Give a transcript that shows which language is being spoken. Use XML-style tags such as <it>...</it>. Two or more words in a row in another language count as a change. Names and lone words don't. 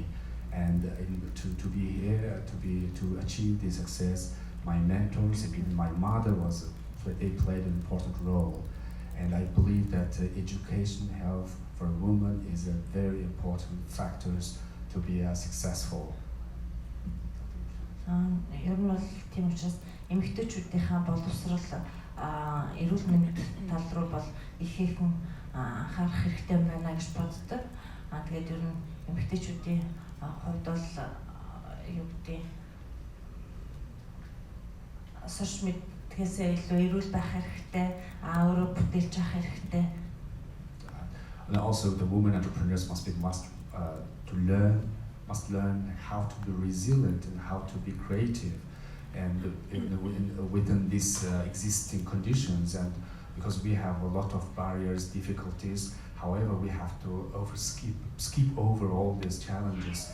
<en>And to be here, to achieve this success, my mentors and even my mother they played an important role. And I believe that education, health for women is a very important factors to be successful.</en> <mn>Ер нь бол тийм учраас эмэгтэйчүүдийнхээ боловсрол эрүүл мэндийн тал руу бол их хэхэн анхаарах хэрэгтэй байна гэж боддог. Тэгээд ер нь эмэгтэйчүүдийн хувьд бол юу гэдэг сурч мэдгээсээ илүү эрүүл байх хэрэгтэй, өөрөө бүтээлч авах хэрэгтэй.</mn> <en>And also the women entrepreneurs must learn how to be resilient and how to be creative, and within these existing conditions. And because we have a lot of barriers, difficulties, however, we have to skip over all these challenges.</en>